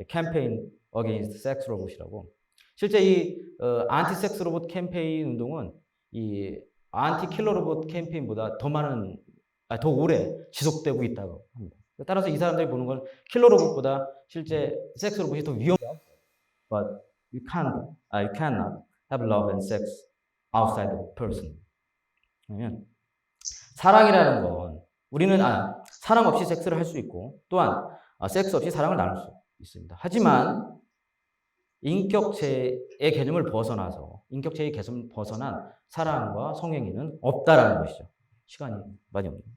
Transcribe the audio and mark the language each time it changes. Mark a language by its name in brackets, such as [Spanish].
[Korean] 캠페인 어게인스트 섹스 로봇이라고. 실제 이 안티 섹스 로봇 캠페인 운동은 이 안티 킬러 로봇 캠페인보다 더 오래 지속되고 있다고 합니다. 따라서 이 사람들이 보는 건 킬러 로봇보다 실제 섹스 로봇이 더 위험해요. [English] But you cannot have love and sex outside the person. [Korean] 왜냐면 사랑이라는 건 우리는 사랑 없이 섹스를 할 수 있고 또한 섹스 없이 사랑을 나눌 수 있습니다. 하지만 인격체의 개념을 벗어나서 인격체의 개념을 벗어난 사랑과 성행위는 없다라는 것이죠. 시간이 많이 없네요.